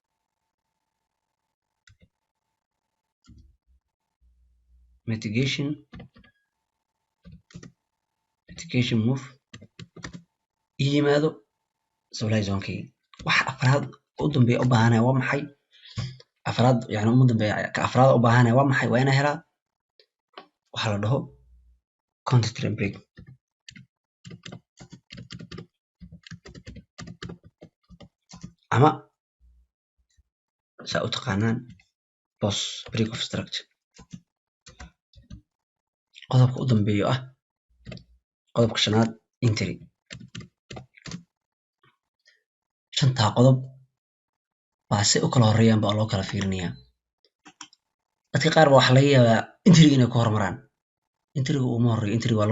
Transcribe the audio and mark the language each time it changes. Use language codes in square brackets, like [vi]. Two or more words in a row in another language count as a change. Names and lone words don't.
[so] mitigation move ii yimaado supply zonekii waxa afraad u dambeeya u baahanaya waa maxay afraad yani ugu dambeeya ka afraad u baahanaya waa maxay waa inaan helaa waxa la dhaho [en] counter trend break [so] ama saa u taqaanaan [en] boss break of structure [so] qodobka u dambeeyo ah qodobka shanaad entry shantaa qodob baa si u kala horeeyaan baa loo kala fiirinayaa dadka qaar baa waxa laga yaabaa entry inay ku hormaraan entryga uma horeeyo entry waa laga